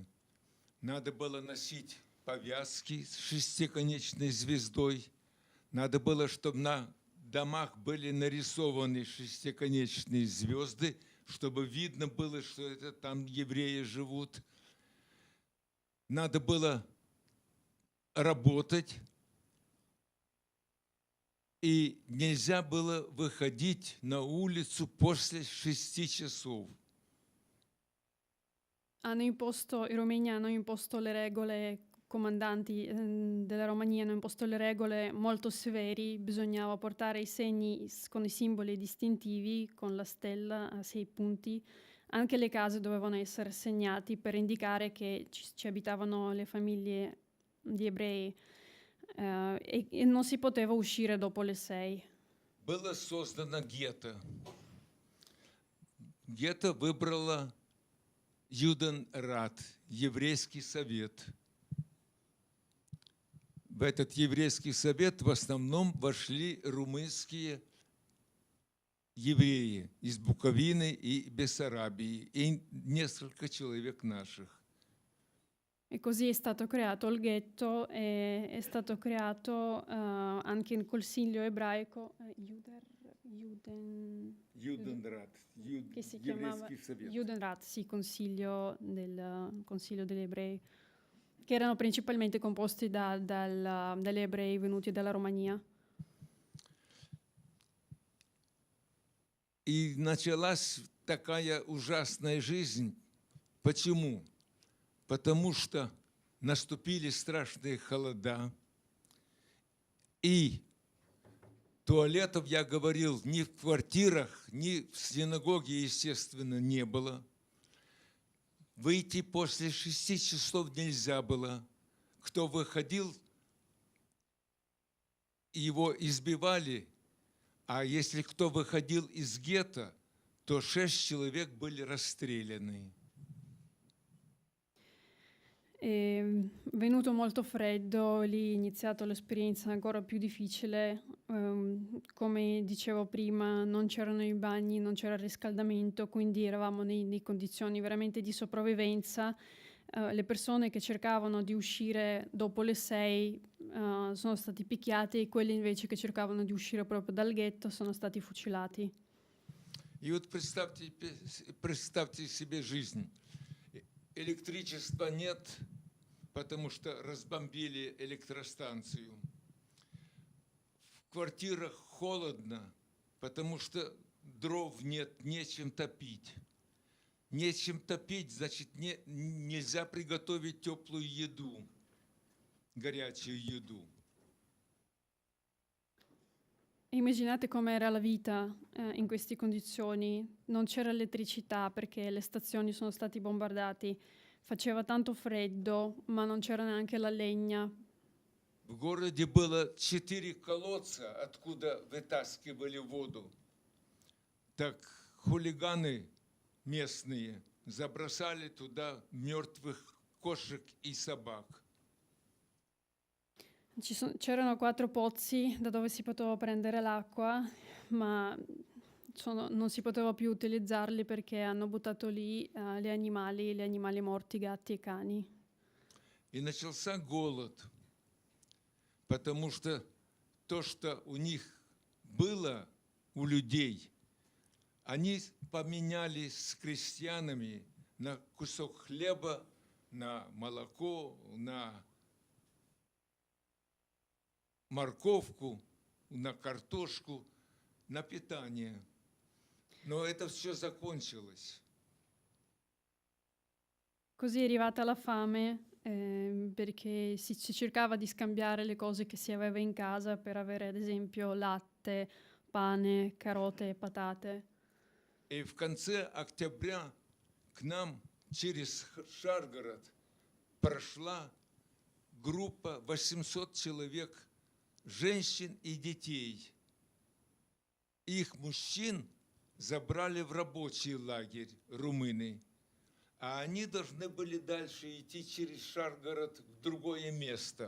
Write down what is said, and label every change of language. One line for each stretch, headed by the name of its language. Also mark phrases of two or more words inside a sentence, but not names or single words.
Russian: Надо было носить повязки с шестиконечной звездой. Надо было, чтобы на домах были нарисованы шестиконечные звезды, чтобы видно было, что это там евреи живут. Надо было работать, и нельзя было выходить на улицу после 6 часов.
Italian: I romeni hanno imposto le regole, comandanti della Romania hanno imposto le regole molto severi, bisognava portare i segni con i simboli distintivi, con la stella a 6 punti. Anche le case dovevano essere segnate per indicare che ci abitavano le famiglie di ebrei e non si poteva uscire dopo le 6.
Russian: Было создано гетто. Гетто выбрала Юденрат, еврейский совет. В этот еврейский совет в основном вошли румынские евреи из Буковины и Бессарабии, и несколько человек наших.
Italian: E così è stato creato il ghetto e è stato creato anche il consiglio ebraico Юденрат, che si chiamava
Russian: еврейский совет.
Italian: Judenrat, sì, consiglio degli ebrei, che erano principalmente composti dagli ebrei venuti dalla Romania.
Russian: И началась такая ужасная жизнь. Почему? Потому что наступили страшные холода, и туалетов, я говорил, ни в квартирах, ни в синагоге, естественно, не было. Выйти после 6 часов нельзя было. Кто выходил, его избивали, а если кто выходил из гетто, то 6 человек были расстреляны.
Italian: Venuto molto freddo, lì è iniziato l'esperienza ancora più difficile. Come dicevo prima, non c'erano i bagni, non c'era il riscaldamento, quindi eravamo in condizioni veramente di sopravvivenza. Le persone che cercavano di uscire dopo le 6 sono stati picchiati e quelli invece che cercavano di uscire proprio dal ghetto sono stati fucilati.
Russian: И вот представьте себе жизнь. Электричества нет, потому что разбомбили электростанцию. В квартирах холодно, потому что дров нет, нечем топить. Нечем топить, значит, нельзя приготовить теплую еду, горячую еду.
Italian: Immaginate com'era la vita in queste condizioni. Non c'era elettricità perché le stazioni sono stati bombardati. Faceva tanto freddo, ma non c'era neanche la legna.
Russian: В городе было 4 колодца, откуда вытаскивали воду. Так хулиганы местные забросали туда мертвых кошек и собак.
Italian: C'erano 4 pozzi da dove si poteva prendere l'acqua, ma non si poteva più utilizzarli perché hanno buttato lì gli animali morti, gatti e cani.
Russian: И начался голод, потому что то, что у них было, у людей, они поменяли с крестьянами на кусок хлеба, на молоко, на морковку, на картошку, на питание. Но это все закончилось.
Italian: Così è arrivata la fame perché si cercava di scambiare le cose che si aveva in casa per avere ad esempio latte, pane, carote e patate.
Russian: И в конце октября к нам через Шаргород прошла группа 800 человек, женщин и детей. Их мужчин забрали в рабочий лагерь румыны, а они должны были дальше идти через Шаргород в другое место.